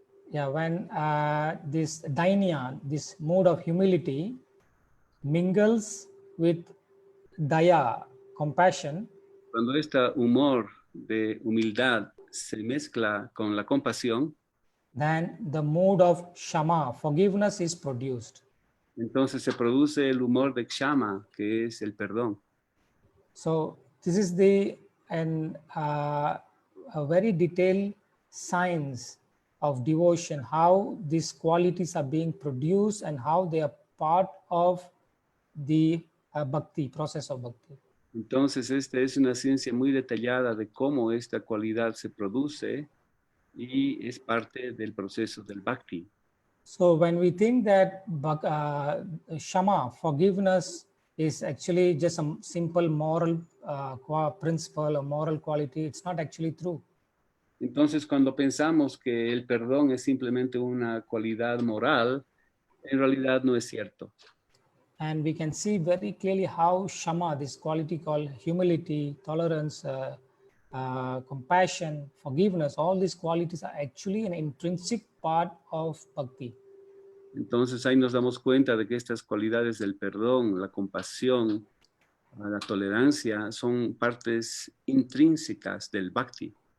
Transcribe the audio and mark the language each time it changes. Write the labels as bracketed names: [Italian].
[English] Yeah, when this dainya, this mood of humility, mingles with daya, compassion, [Spanish] Cuando este humor de humildad se mezcla con la compasión, [English] then the mood of shama, forgiveness, is produced. [Spanish] entonces se produce el humor de Kshama, que es el perdón. [English] So this is a very detailed science of devotion, how these qualities are being produced and how they are part of the bhakti, process of bhakti. [Spanish] Entonces, esta es una ciencia muy detallada de cómo esta cualidad se produce y es parte del proceso del bhakti. [English] So when we think that shama, forgiveness, is actually just a simple moral principle or moral quality, it's not actually true. [Spanish] Entonces, cuando pensamos que el perdón es simplemente una cualidad moral, en realidad no es cierto. [English] And we can see very clearly how shama, this quality called humility, tolerance, compassion, forgiveness, all these qualities are actually an intrinsic part of bhakti. [Spanish] Entonces ahí nos damos cuenta de que estas cualidades del perdón, la compasión, la tolerancia son partes intrínsecas del bhakti.